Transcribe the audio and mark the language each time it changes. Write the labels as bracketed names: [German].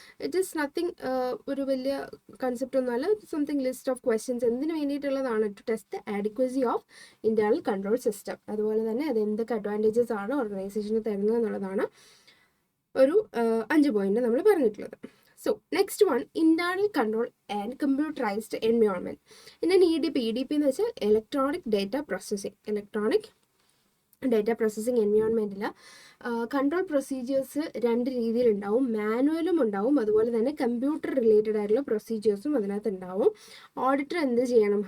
[English] it is nothing [Malayalam] ഒരു വലിയ concept ഒന്നുമല്ല, [English] something list of questions [Malayalam] എന്തിനു വേണ്ടിയിട്ടുള്ളതാണ്, [English] To test the adequacy of internal control system. [Malayalam] അതുപോലെ തന്നെ അത് എന്തൊക്കെ അഡ്വാൻറ്റേജസ് ആണ് ഓർഗനൈസേഷന് തരുന്നത് എന്നുള്ളതാണ് ഒരു 5 പോയിന്റ് നമ്മൾ പറഞ്ഞിട്ടുള്ളത്. [English] So next one, internal control and computerized environment. [Malayalam] In an EDP എന്ന് വെച്ചാൽ electronic data processing. Electronic data processing എൻവയോൺമെൻറ്റിൽ control procedures 2 രീതിയിലുണ്ടാവും. മാനുവലും ഉണ്ടാവും, അതുപോലെ തന്നെ കമ്പ്യൂട്ടർ റിലേറ്റഡ് ആയിട്ടുള്ള പ്രൊസീജിയേഴ്സും അതിനകത്ത് ഉണ്ടാവും. ഓഡിറ്റർ എന്ത് ചെയ്യണം?